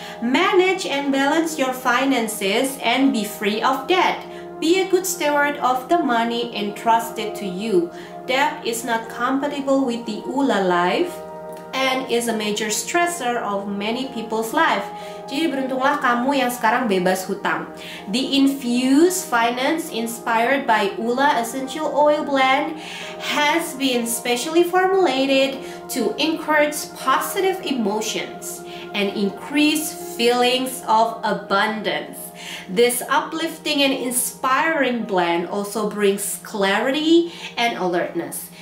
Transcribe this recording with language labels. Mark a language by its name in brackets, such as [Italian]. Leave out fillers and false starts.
[English] Manage and balance your finances and be free of debt. Be a good steward of the money entrusted to you. Debt is not compatible with the Ula life and is a major stressor of many people's life. [Indonesian] Jadi beruntunglah kamu yang sekarang bebas hutang. [English] The infused finance inspired by Ula Essential Oil Blend has been specially formulated to encourage positive emotions and increase feelings of abundance. This uplifting and inspiring blend also brings clarity and alertness.